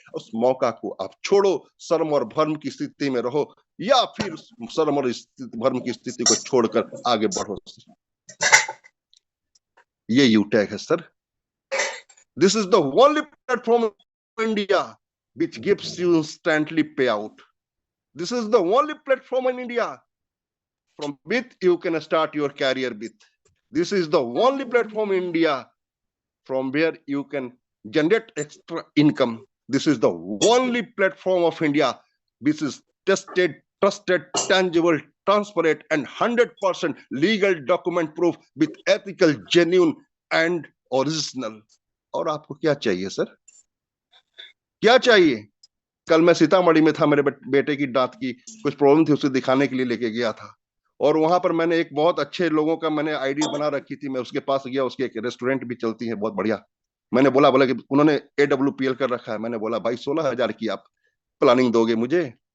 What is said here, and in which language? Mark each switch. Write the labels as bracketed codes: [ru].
[hi] उस मौका को आप छोड़ो, शर्म और भर्म की स्थिति में रहो, या फिर शर्म और भर्म की स्थिति को छोड़कर आगे बढ़ो। ये यू टैग है sir. [en] This is the only platform in India which gives you instantly payout. This is the only platform in India from which you can start your career with. This is the only platform in India from where you can generate extra income. This is the only platform of India which is tested, trusted, tangible, transparent, and 100% legal document proof with ethical, genuine, and original. [hi] और आपको क्या चाहिए sir? क्या चाहिए? कल मैं सीतामढ़ी में था, मेरे बेटे की दांत की कुछ प्रॉब्लम थी, उसे दिखाने के लिए लेके गया था। और वहां पर मैंने एक बहुत अच्छे लोगों का मैंने आईडी बना रखी थी, मैं उसके पास गया, उसके एक रेस्टोरेंट भी चलती है बहुत बढ़िया। मैंने बोला कि उन्होंने AWPL कर रखा है। मैंने बोला भाई 16,000 की आप प्लानिंग दोगे मुझे?